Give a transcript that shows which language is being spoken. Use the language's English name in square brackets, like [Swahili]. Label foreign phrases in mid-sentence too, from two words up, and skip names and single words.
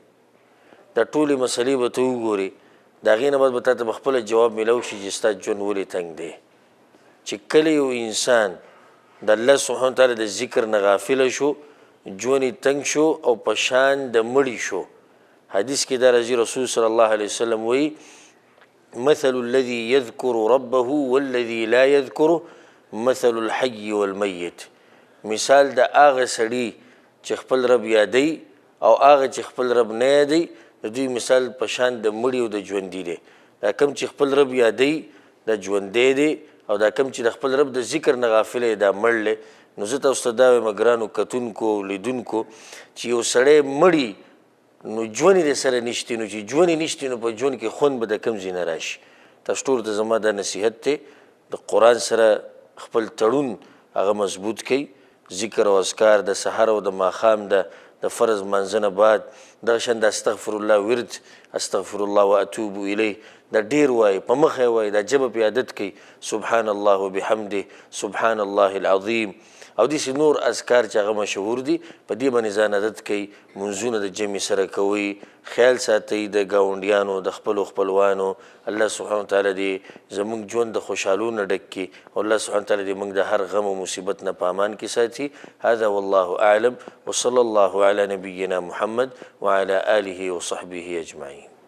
[Pashto] دا ټولې مسلې به ته وګورې، د هغې نه بعد به تا ته به خپله جواب میلاو شي چې ستا ژوند ولې تنګ دی. چې کله یو انسان د [Arabic] الله سبحانه وتعالی [Pashto] د ذکر نه غافله شو، ژوند یې تنګ شو او په شان د مړي شو. حدیث کې دا راځي، رسول [Arabic] صلی الله علیه وسلم [Pashto] وایي: [Arabic] مثل الذي يذكر ربه والذي لا يذكره مثل الحي والمیت. [Pashto] مثال د هغه سړي چې خپل رب یادوي او هغه چې خپل رب نه یادوي، د دوی مثال په شان د مړي او د ژوندي دی. دا کم چې خپل رب یادوي دا ژوندی دی، او دا کم چې د خپل رب د ذکر نه غافل دی دا مړ دی. نو زه تاسو ته دا وایم ګرانو کتونکو او لیدونکو چې یو سړی مړي نو ژوند یې سره نشتی، نو چې ژوند یې نشتی نو په ژوند کې خوند به د کوم ځای نه راشي. تاسو ټولو ته زما دا نصیحت دی، د قرآن سره خپل تړون هغه مضبوط کړئ. ذکر او اذکار د سحر او د ماښام د فرض مانځه نه بعد دغه شان د [Arabic] استغفر الله [Pashto] ورد، [Arabic] استغفر الله واتوب الیه [Pashto] دا ډیر وایي، په مخه یې وایي، دا ژبه پې عادت کوي. [Arabic] سبحان الله وبحمده، سبحان الله العظیم، [Pashto] او داسې نور اذکار چې هغه مشهور دي په دې باندې ځان عادت کوي. منځونه د جمع سره کوئ، خیال ساتئ د ګاونډیانو، د خپلو خپلوانو. [Arabic] الله سبحانه وتعالی [Pashto] دې زموږ ژوند د خوشحالو نه ډک کړي او [Arabic] الله سبحانه وتعالی [Pashto] دې موږ د هر غم او مصیبت نه په امان کې ساتي. [Arabic] هذا والله اعلم وصلی الله علی نبینا محمد وعلى آله وصحبه اجمعین.